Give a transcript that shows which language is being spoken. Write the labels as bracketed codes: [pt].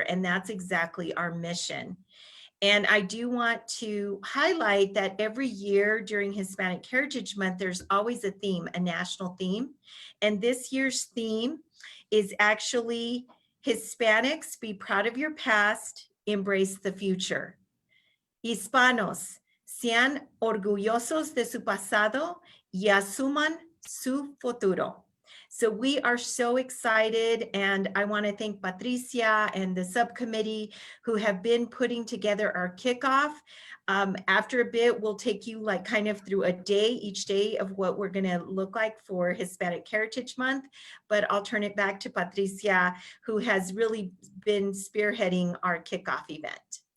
[en] And that's exactly our mission. And I do want to highlight that every year during Hispanic Heritage Month, there's always a theme, a national theme. And this year's theme is actually Hispanics, be proud of your past, embrace the future. [es] Hispanos, sean orgullosos de su pasado y asuman su futuro. [en] So we are so excited, and I want to thank Patricia and the subcommittee who have been putting together our kickoff. After a bit, we'll take you kind of through each day of what we're going to look like for Hispanic Heritage Month, but I'll turn it back to Patricia, who has really been spearheading our kickoff event.